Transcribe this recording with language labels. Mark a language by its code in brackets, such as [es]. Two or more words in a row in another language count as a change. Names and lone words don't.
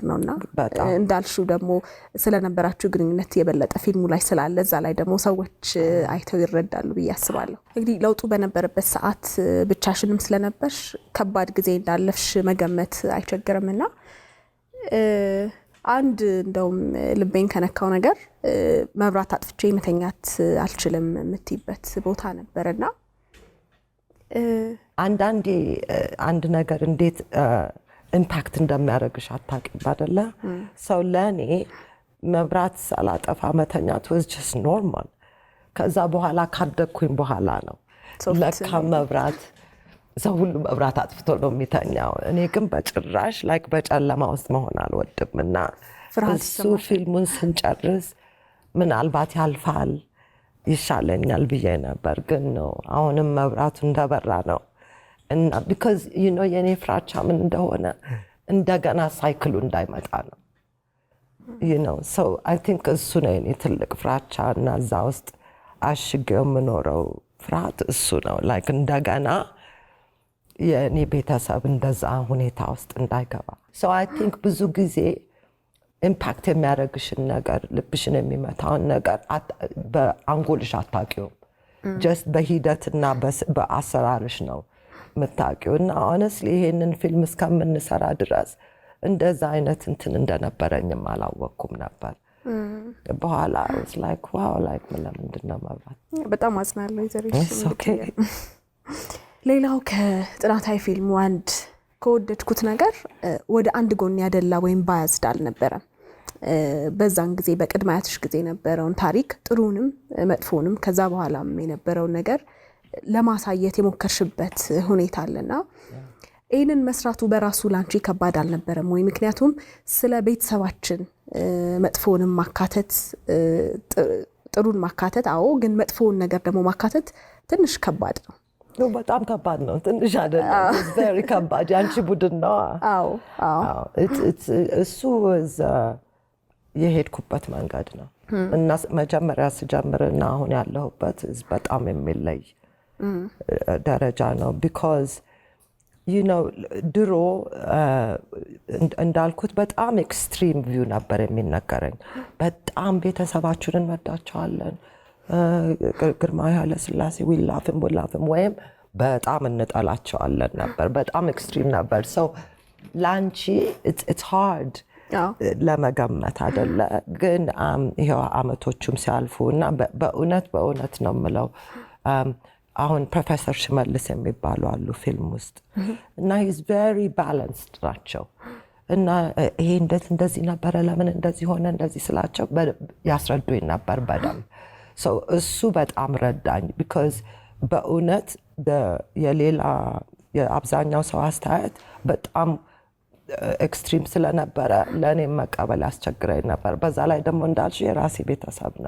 [am] ነውና እንዳልሽው ደግሞ ስለነበራችሁ ግንኙነት የበለጠ ፊልሙ ላይ ስላለ እዛ ላይ ደግሞ ሰዎች አይተው ይረዳሉ ብዬ አስባለሁ። እንግዲህ ለውጡ በነበረበት ሰዓት ብቻሽንም ስለነበርሽ ከባድ ጊዜ እንዳለፍሽ መገመት አይቸግርምና አንድ እንደውም ልቤን ከነካው ነገር መብራት አጥፍቼ መተኛት አልችልም የምትይበት ቦታ ነበርና አንዳንዴ አንድ ነገር እንዴት ኢምፓክት እንደሚያደርግሽ አታውቂም አይደለ? ሰው ለእኔ መብራት ሳላጠፋ መተኛት [en] was just normal። [am] ከዛ በኋላ ካደግኩኝ በኋላ ነው ለካ መብራት ሰው ሁሉ መብራት አጥፍቶ ነው የሚተኛው። እኔ ግን በጭራሽ በጨለማ ውስጥ መሆን አልወድም እና እሱ ፊልሙን ስንጨርስ ምናልባት ያልፋል ይሻለኛል ብዬ ነበር። ግን ነው አሁንም መብራቱ እንደበራ ነው እና because የኔ ፍራቻ ምን እንደሆነ እንደገና ሳይክሉ እንዳይመጣ ነው። [en] so I think [am] እሱ ነው የኔ ትልቅ ፍራቻ እና እዛ ውስጥ አሽጌው የምኖረው ፍርሃት እሱ ነው። እንደገና የኔ ቤተሰብ እንደዛ ሁኔታ ውስጥ እንዳይገባ so [en] I think [am] ብዙ ጊዜ ኢምፓክት የሚያደርግሽን ነገር ልብሽን የሚመታውን ነገር በአንጎልሽ አታውቂውም። ጀስት በሂደትና በአሰራርሽ ነው የምታውቂው። እና honestly ይሄንን ፊልም እስከምንሰራ ድረስ እንደዛ አይነት እንትን እንደነበረኝም አላወቅኩም ነበር። በኋላ [en] was like wow [am] ለምንድን ነው መብራት። በጣም አዝናለሁ ይዘርሽ። ሌላው ከጥናታዊ ፊልሙ አንድ ከወደድኩት ነገር ወደ አንድ ጎን ያደላ ወይም ባያዝድ አልነበረም። በዛን ጊዜ በቅድመ አያትሽ ጊዜ የነበረውን ታሪክ ጥሩንም መጥፎንም ከዛ በኋላም የነበረውን ነገር ለማሳየት የሞከርሽበት ሁኔታ አለና ይህንን መስራቱ በራሱ ላንቺ ከባድ አልነበረም ወይ? ምክንያቱም ስለ ቤተሰባችን መጥፎንም ማካተት ጥሩን ማካተት ግን መጥፎውን ነገር ደግሞ ማካተት ትንሽ ከባድ ነው። በጣም ከባድ ነው። ትንሽ አይደለም። [en] it's very [am] ከባድ። ያንቺ ቡድን ነው። እሱ የሄድኩበት መንገድ ነው እና መጀመሪያ ስጀምርና አሁን ያለሁበት በጣም የሚለይ ደረጃ ነው። because ድሮ እንዳልኩት በጣም [en] extreme view [am] ነበር የሚነገረኝ። በጣም ቤተሰባችንን እንወዳቸዋለን፣ ግርማዊ ኃይለ ሥላሴ ዊላፍም ወይም በጣም እንጠላቸዋለን ነበር። በጣም ኤክስትሪም ነበር። ሰው ላንቺ [en] it's hard [am] ለመገመት አይደለ? ግን ይሄው አመቶቹም ሲያልፉ እና በእውነት ነው የምለው አሁን ፕሮፌሰር ሽመልስ የሚባሉ አሉ ፊልም ውስጥ እና [en] he's very balanced [am] ናቸው እና ይሄ እንደዚህ ነበረ፣ ለምን እንደዚህ ሆነ፣ እንደዚህ ስላቸው ያስረዱኝ ነበር በደንብ። እሱ በጣም ረዳኝ። because በእውነት የሌላ የአብዛኛው ሰው አስተያየት በጣም ኤክስትሪም ስለነበረ ለእኔም መቀበል ያስቸግረኝ ነበር። በዛ ላይ ደግሞ እንዳልሽ የራሴ ቤተሰብ ነው።